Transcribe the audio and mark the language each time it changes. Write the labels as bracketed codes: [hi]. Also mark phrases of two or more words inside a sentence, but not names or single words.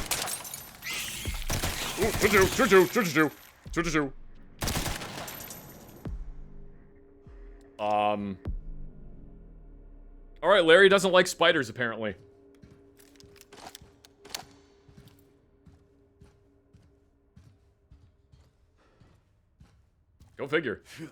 [en] Ooh, choo choo choo choo choo choo choo choo choo. All right, Larry doesn't like spiders apparently. Go figure.